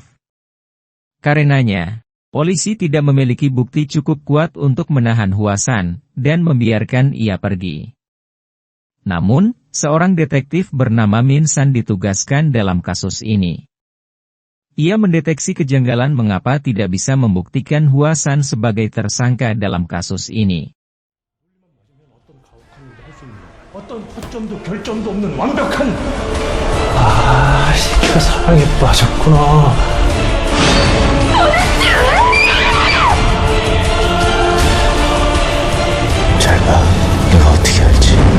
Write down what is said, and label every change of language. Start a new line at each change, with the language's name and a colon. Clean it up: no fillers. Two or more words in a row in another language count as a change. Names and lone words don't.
Indonesian: Karenanya, polisi tidak memiliki bukti cukup kuat untuk menahan Hwasan dan membiarkan ia pergi. Namun, seorang detektif bernama Min San ditugaskan dalam kasus ini. Ia mendeteksi kejanggalan mengapa tidak bisa membuktikan Hwasan sebagai tersangka dalam kasus ini.
Korean: 어떤 허점도 결점도 없는 완벽한 새끼가 사랑에 빠졌구나. 잘 봐, 내가 어떻게 할지.